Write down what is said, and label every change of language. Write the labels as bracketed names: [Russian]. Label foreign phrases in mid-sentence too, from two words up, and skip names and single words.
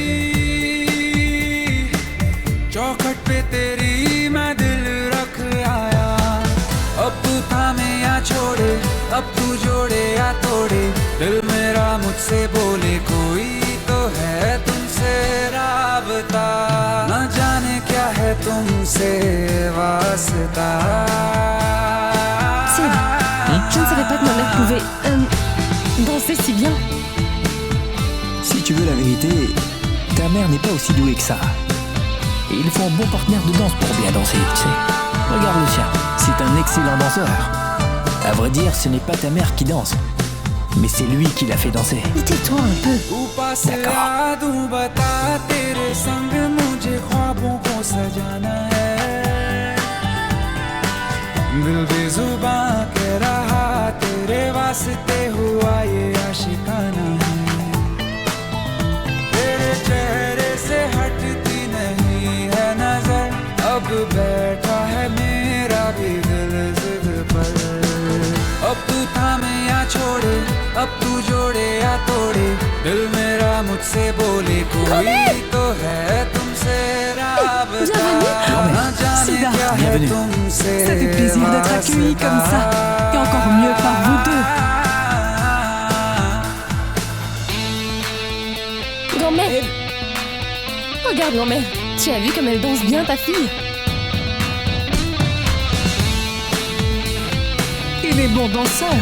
[Hindi] चौखट पे तेरी मैं दिल रख आया अब तू थामे या छोड़े अब तू जोड़े या तोड़े दिल मेरा मुझसे बोले कोई तो है तुमसे राबता न जाने क्या है तुमसे वास्ता [French] Sid, je ne savais pas que ma mère pouvait danser si bien. Si tu veux la vérité, ta mère n'est pas aussi douée que ça. Et il faut un bon partenaire de danse pour bien danser, tu sais. Regarde le sien, c'est un excellent danseur. À vrai dire, ce n'est pas ta mère qui danse, mais c'est lui qui l'a fait danser. Mais tais-toi un peu. [Hindi] दिल बेजुबां कह रहा तेरे वास्ते हुआ ये आशिकाना है तेरे चेहरे से हटती नहीं है नजर अब बैठा है मेरा भी दिल जिद पर अब तू थामे या छोड़े अब तू जोड़े या तोड़े दिल मेरा मुझसे बोले कोई तो है तुमसे राबता न जाने क्या है तुमसे [French] Ça fait plaisir d'être accueilli comme ça, et encore mieux par vous deux. Grand-mère, regarde grand-mère, tu as vu comme elle danse bien ta fille? Il est bon danseur.